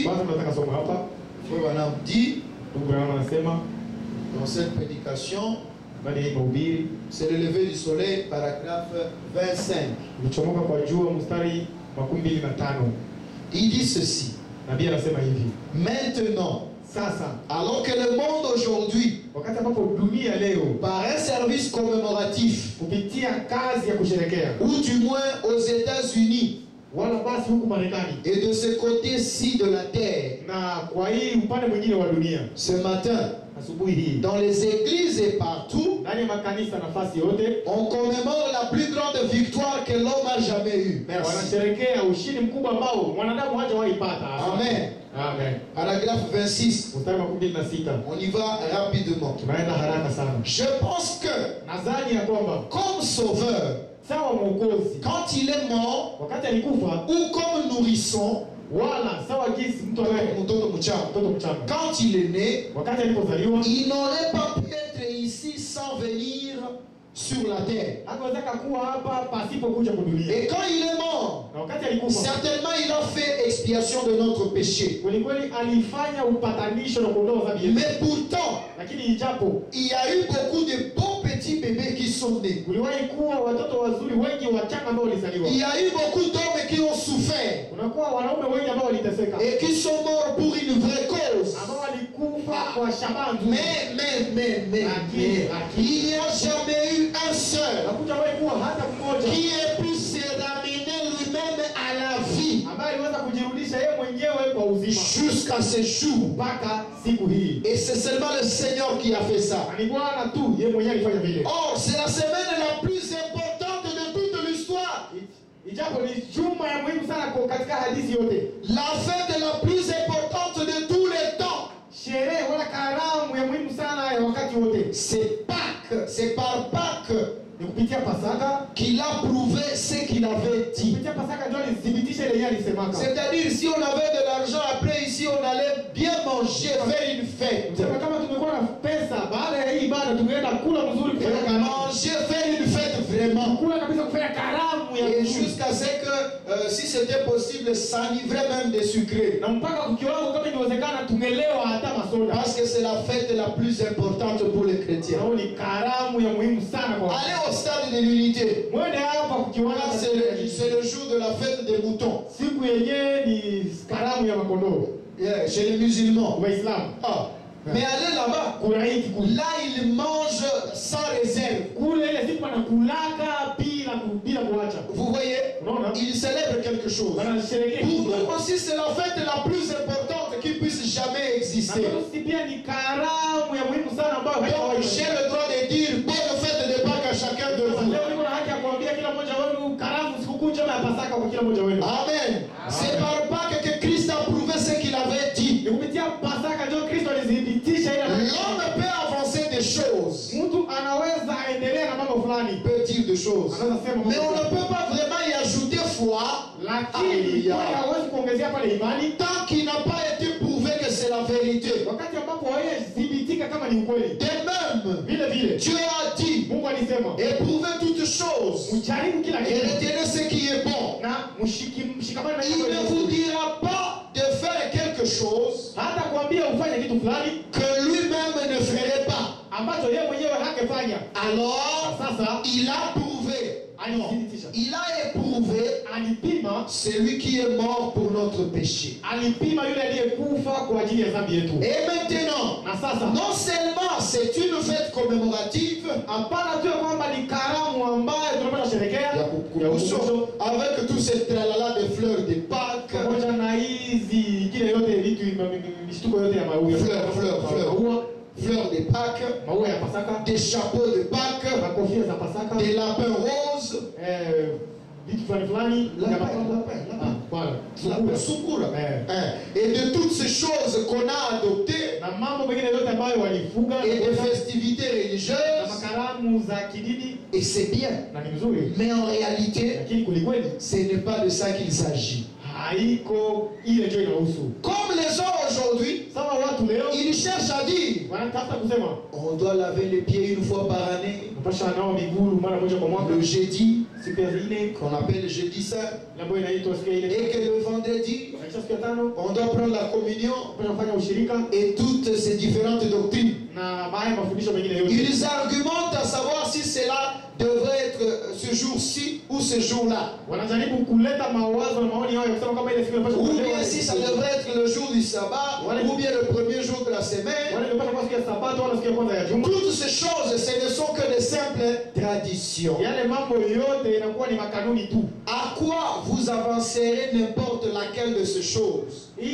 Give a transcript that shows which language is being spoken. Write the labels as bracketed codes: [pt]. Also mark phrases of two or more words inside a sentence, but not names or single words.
[fr] Frère Branham dit dans cette prédication, c'est le lever du soleil, paragraphe 25. Il dit ceci. Maintenant, alors que le monde aujourd'hui, [sw] wakati ambapo dunia leo [fr] par un service commémoratif, [sw] kupitia kazi ya kusherekea [fr] ou du moins aux États-Unis, [sw] wala basi huku Marekani [fr] et de ce côté-ci de la terre, [sw] na kwa hii upande mwingine wa dunia, [fr] ce matin, [sw] asubuhi hii [fr] dans les églises et partout, [sw] ndani ya makanisa nafasi yote [fr] on commémore la plus grande victoire que l'homme a jamais eue. Merci. [sw] wanasherekea ushindi mkubwa ambao mwanadamu hajawahi pata. Amen. Amen. [fr] Paragraphe 26. [sw] Mstari wa 16. [fr] On y va rapidement. [sw] Tunaenda haraka sana. [fr] Je pense que, [sw] Nadhani ya kwamba [fr] comme sauveur, [sw] sawa mwokozi [fr] quand il est mort, [sw] wakati alikufa, [fr] ou comme nourrisson, [sw] wala sawa jinsi mtu anaye mtoto mchanga, [fr] quand il est né, [sw] wakati alipozaliwa, [fr] il n'aurait pas pu être ici sans venir sur la terre. [sw] hakuwezeka kuwa hapa pasipo kuja kudunia. [fr] Et quand il est mort, [sw] Na wakati alikufa, [fr] certainement il a fait expiation de notre péché. [sw] kweli kweli alifanya upatanisho na kuondoa dhambi yetu. [fr] Mais pourtant, [sw] Lakini ijapo [fr] il y a eu beaucoup de beaux petits bébés qui sont nés. [sw] kuliwahi kuwa watoto wazuri wengi wachanga ambao walizaliwa. [fr] Il y a eu beaucoup d'hommes qui ont souffert [sw] Kunakuwa wanaume wengi ambao waliteseka [fr] et qui sont morts pour une vraie cause. [sw] ambao walikufa kwa shabaha nzuri. [fr] Il n'y a jamais eu un seul [sw] Hakutawahi kuwa hata mmoja [fr] qui ait pu se ramener lui-même à la vie [sw] ambaye aliweza kujirudisha yeye mwenyewe kwa uzima [fr] jusqu'à ce jour. [sw] mpaka siku hii. [fr] Et c'est seulement le Seigneur qui a fait ça. [sw] Ni Bwana tu yeye mwenyewe alifanya vile. [fr] Or, c'est la semaine la plus importante de toute l'histoire. [sw] Ijapo ni juma ya muhimu sana kwa katika hadithi yote. [fr] La fête la plus importante de tous les temps. [sw] Sherehe wala karamu ya muhimu sana ya wakati wote. [fr] C'est Pâques. C'est par Pâques [sw] Ni kupitia Pasaka [fr] qu'il a prouvé ce qu'il avait dit. [sw] kupitia Pasaka ndio alithibitisha ile yeye alisemaka. [fr] C'est-à-dire, si on avait de l'argent, après ici, on allait bien manger, faire une fête. [sw] Sema kama tumekuwa na pesa baada ya hii ibada tungeenda kula mzuri kufanya karamu. [fr] Manger, faire une fête vraiment. [sw] Kula kabisa kufanya karamu ya [fr] Et [sw] mzuri. [fr] jusqu'à ce que, si c'était possible, s'enivrer même des sucrés. [sw] Na mpaka kukiwango kama ingewezekana tungelewa hata masoda. [fr] Parce que c'est la fête la plus importante pour les chrétiens. [sw] Nao ni karamu ya muhimu sana kwa. [fr] Allez au stade de l'unité. [sw] Mwende hapa kukiwanga [fr] C'est le jour de la fête des moutons. [sw] siku yenyewe ni karamu ya makondoo. Yeah, [fr] chez les musulmans. [sw] Waislamu. [fr] Ah. Mais allez là-bas. [sw] Kuraiti kule. [fr] Là, ils mangent sans réserve. [sw] Kule ile siku wanakulaka bila kuacha. [fr] Vous voyez, [sw] Unaona? [fr] ils célèbrent quelque chose. [sw] Wanasherehekea. [fr] Pour nous aussi, c'est la fête la plus importante qui puisse jamais exister. [sw] Na sisi pia ni karamu ya muhimu sana ambayo [fr] Donc, j'ai le droit de dire bonne fête de Pâques à chacun de vous. [sw] leo niko na haki ya kuambia kila mmoja wenu karamu sikukuu njema ya Pasaka kwa kila mmoja wenu. Amen. [fr] C'est par Pâques que Christ a prouvé ce qu'il avait dit. [sw] Ni kupitia Pasaka ndio Kristo alithibitisha ile. [fr] L'homme peut avancer des choses. [sw] Mtu anaweza endelea na mambo fulani. [fr] Il peut dire des choses. [sw] Anaweza sema [fr] Mais on ne peut pas vraiment y ajouter foi [sw] lakini kwa hawezi kuongezea pale imani [fr] tant qu'il n'a pas été prouvé que c'est la vérité. [sw] wakati ambapo haijathibitika kama ni ukweli. [fr] De même, [sw] Vile vile [fr] Dieu a dit, [sw] Mungu alisema [fr] éprouvez toutes choses [sw] mjaribu kila [fr] et [sw] kitu [fr] retenez ce qui est bon. [sw] na mshikamane na [fr] Il [sw] hilo [fr] ne vous dira pas de faire quelque chose [sw] hata kuambia ufanye kitu fulani [fr] que lui-même ne ferait pas. [sw] ambacho yeye mwenyewe hangefanya. [fr] Alors, [sw] Sasa [fr] il a prouvé, [sw] alithibitisha, [fr] il a éprouvé [sw] alipima, [fr] celui qui est mort pour notre péché. [sw] alipima yule aliyekufa kwa ajili ya dhambi yetu. [fr] Et maintenant, [sw] Na sasa [fr] non seulement c'est une fête commémorative, [sw] hapana tu kwamba ni karamu ambayo tunapata sherekea [fr] avec tout ce tralala de fleurs de Pâques, [sw] pamoja na hizi kile yote vitu mishtuko yote ya maua, [fr] fleurs de Pâques, [sw] maua ya Pasaka, [fr] des chapeaux de Pâques, [sw] makofia za Pasaka, [fr] des lapins roses, [sw] vitu fulani sukura, [fr] et de toutes ces choses qu'on a adoptées, [sw] na mambo mengine yote ambayo walifuga [fr] et des festivités [sw] na [fr] religieuses, [sw] makaramu za kidini, [fr] et c'est bien. [sw] na ni mzuri, [fr] Mais en réalité, [sw] lakini kulikweli [fr] ce n'est pas de ça qu'il s'agit. [sw] haiko ile ndio inahusu. [fr] Comme les gens aujourd'hui, [sw] Sawa watu leo [fr] ils cherchent à dire [sw] wanatafuta kusema [fr] on doit laver les pieds une fois par année, [sw] mpasha nao miguu mara moja kwa mwaka, [fr] le jeudi, [sw] siku ya nne [fr] qu'on appelle jeudi saint, [sw] ambayo inaitwa siku ile, [fr] et que le vendredi, [sw] na siku ya tano [fr] on doit prendre la communion [sw] mpasha kufanya ushirika [fr] et toutes ces différentes doctrines. [sw] na haya mafundisho mengine yote. [fr] Ils argumentent à savoir si cela devrait être ce jour-ci ou ce jour-là. [sw] Wanajaribu kuleta mawazo na maoni yao ya kusema kama ile siku inapaswa [fr] Ou [sw] kutolewa [fr] bien si ça devrait être le jour du sabbat, ou bien le premier jour de la semaine, Toutes ces choses, ce ne sont que des simples traditions. À quoi vous avancerez n'importe laquelle de ces choses?